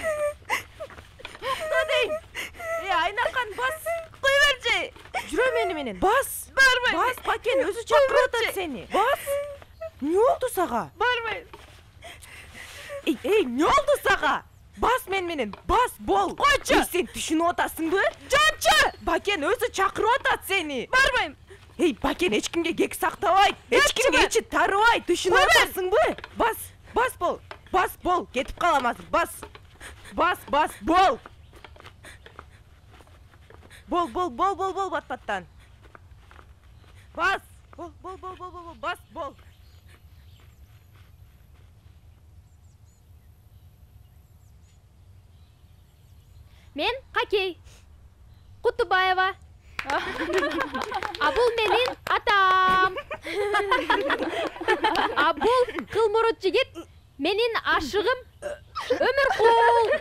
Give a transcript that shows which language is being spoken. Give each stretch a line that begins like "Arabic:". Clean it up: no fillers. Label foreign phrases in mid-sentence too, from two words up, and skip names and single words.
Kyrgyz: Токто дейм. Айнакан, бас. Кой берчи. Жүрө менен. Бас. Барбайм. Бас, Бакен өзү чакырып атат сени. Бас. Не болду сага? Барбайм. Эмне болду сага? Бас менен. Бас бол. Койчу. Сен түшүнүп атасыңбы? Жончу. Бакен өзү чакырып атат сени. Барбайм. Бакен эч кимге кек сактабайт. Эч кимге ичи тарыбайт. Түшүнүп атасыңбы? Бас бол. Бас бол. Кетип калам азыр. Бас. Бол. Бол бат-баттан. Бас. Бол. Бас бол. Мен Хакей Куттубаева. А бул менин атам. А бул кылмурут жигит менин ашыгым Өмүркул.